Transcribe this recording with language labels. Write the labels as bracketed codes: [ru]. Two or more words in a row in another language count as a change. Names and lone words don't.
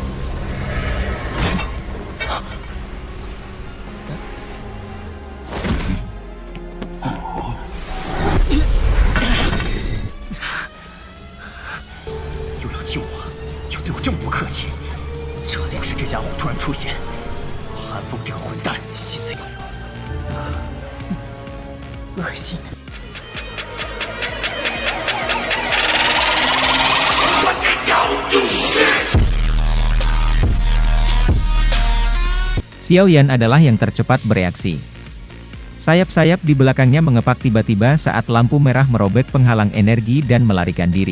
[zh] 又要救我，又对我这么不客气，这定是这家伙突然出现。韩风这个混蛋，现在恶心的。 [id] Xiao Yan adalah yang tercepat bereaksi. Sayap-sayap di belakangnya mengepak tiba-tiba saat lampu merah merobek penghalang energi dan melarikan diri.